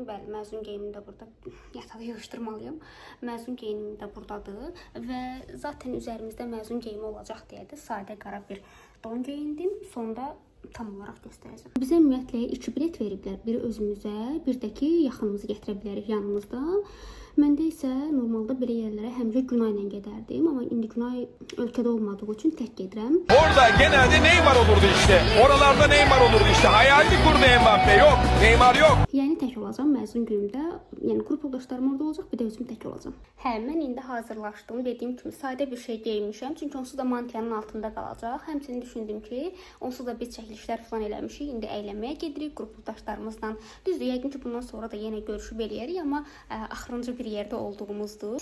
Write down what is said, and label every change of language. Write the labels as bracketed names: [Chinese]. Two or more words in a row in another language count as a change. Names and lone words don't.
[Azerbaijani] Bəli, məzun geyimim də burada, yatağı yığışdırmalıyım. Məzun geyimim də buradadır və zaten üzərimizdə məzun geyimi olacaq deyə də sadə qara bir don geyindim. Sonda tam olaraq göstərəcəm. Bizə ümumiyyətlə 2 bilet veriblər. Biri özümüzə, bir də ki, yaxınımızı gətirə bilərik yanımızda. Məndə isə normalda belə yerlərə həmişə Günay ilə gedərdim, amma indi Günay ölkədə olmadığı üçün tək gedirəm. [Turkish] Orada genelde Neymar olurdu işte. Oralarda Neymar olurdu işte. Hayalini kurdu Mbappe. Yok. Neymar yok. [Azerbaijani] Yəni tək olacağam məzun günümdə. Yəni qrup yoldaşlarım orada olacaq, bir də özüm tək olacağam. Hə, mən indi hazırlaşdım. Dediyim kimi sadə bir şey geyinmişəm. Çünki onsuz da mantiyanın altında qalacaq. Həmçinin düşündüm ki, onsuz da biz çəkilişlər falan eləmişik. İndi əylənməyə gedirik qrup yoldaşlarımızla. Düzdür, yəqin ki, bundan sonra da yenə görüşüb eləyərik, amma axırıncı bir yerdə olduğumuzdur.